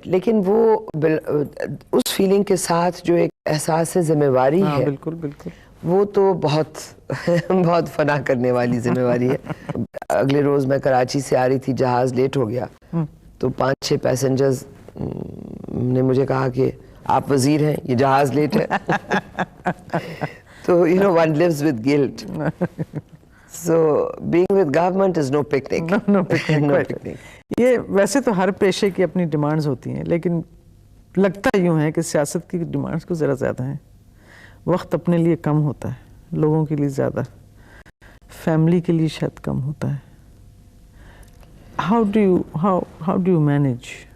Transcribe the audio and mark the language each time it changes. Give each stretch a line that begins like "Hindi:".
Urdu: لیکن وہ اس فیلنگ کے ساتھ جو ایک احساس ذمہ داری ہے, بالکل بالکل, وہ تو بہت بہت فنا کرنے والی ذمہ داری ہے. اگلے روز میں کراچی سے آ رہی تھی, جہاز لیٹ ہو گیا, تو 5-6 پیسنجرز نے مجھے کہا کہ آپ وزیر ہیں, یہ جہاز لیٹ ہے.
English: تو one lives with guilt. So being with government is no picnic. No picnic.
Urdu: یہ ویسے تو ہر پیشے کی اپنی ڈیمانڈز ہوتی ہیں, لیکن لگتا یوں ہے کہ سیاست کی ڈیمانڈز کو ذرا زیادہ ہیں. وقت اپنے لیے کم ہوتا ہے, لوگوں کے لیے زیادہ, فیملی کے لیے شاید کم ہوتا ہے. How do you manage?